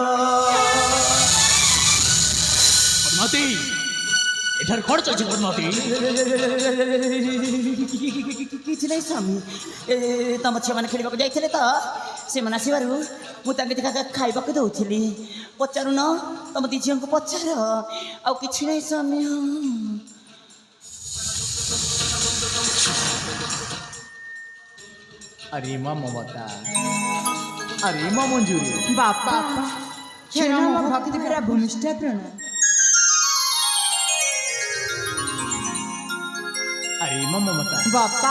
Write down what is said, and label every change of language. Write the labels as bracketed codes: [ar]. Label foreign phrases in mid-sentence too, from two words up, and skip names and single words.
[or] ପଦ୍ମାବତୀ ଏଠାରେ କ'ଣ ଚାଲିଛି ପଦ୍ମାବତୀ? କିଛି ନାହିଁ ସ୍ୱାମୀ, ତମ ଝିଅମାନେ ଖେଳିବାକୁ ଯାଇଥିଲେ ତ, ସେମାନେ ଆସିବାରୁ ମୁଁ ତାଙ୍କୁ ଖାଇବାକୁ ଦେଉଥିଲି। ପଚାରୁନ, ତମ ଦି ଝିଅଙ୍କୁ ପଚାର। ଆଉ କିଛି ନାହିଁ ସ୍ୱାମୀ। [hi] अरे माँ ममता, अरे माँ मंजूरी, [or] ବାପା କ୍ଷୀଣ ମୋ ଭକ୍ତି ପୁରା ଭୂମିଷ୍ଠ ପ୍ରଣ। [hi] अरे माँ ममता, [or] ବାପା